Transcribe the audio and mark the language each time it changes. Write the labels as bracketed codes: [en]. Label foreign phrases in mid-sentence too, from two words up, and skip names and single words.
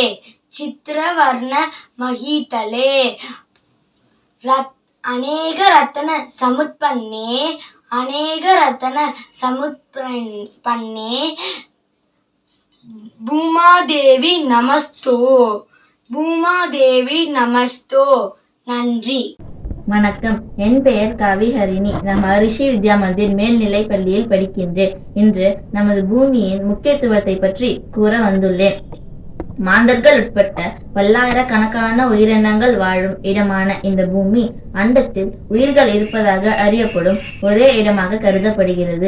[sa] चित्रवर्ण महीतले. अनेक रत्न समुत्पन्ने. अनेक रत्न समुत्पन्ने भूमादेवी नमस्तो. भूमादेवी नमस्तो. [ta] நன்றி. வணக்கம். என் பெயர் கவிஹரிணி. நான் மகரிஷி வித்யா மந்திர் மேல்நிலை பள்ளியில் படிக்கின்றேன். இன்று நமது பூமியின் முக்கியத்துவத்தை பற்றி கூற வந்துள்ளேன். மாந்தர்கள் உட்பட்ட பல்லாயிரக்கணக்கான உயிரினங்கள் வாழும் இடமான இந்த பூமி அண்டத்தில் உயிர்கள் இருப்பதாக அறியப்படும் ஒரே இடமாக கருதப்படுகிறது.